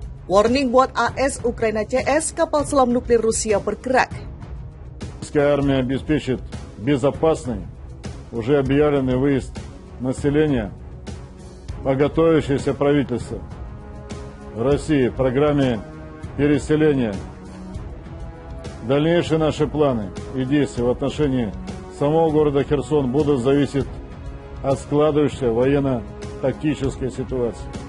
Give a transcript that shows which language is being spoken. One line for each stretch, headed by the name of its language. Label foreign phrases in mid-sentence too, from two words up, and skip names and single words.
Indonesian: Warning buat AS, Ukraina CS, kapal selam nuklir Rusia bergerak.
Russian: Российская армия обеспечит безопасный, уже объявленный выезд населения по готовящейся правительству России в программе переселения. Дальнейшие наши планы и действия в отношении самого города Херсон будут зависеть от складывающейся военно-тактической ситуации.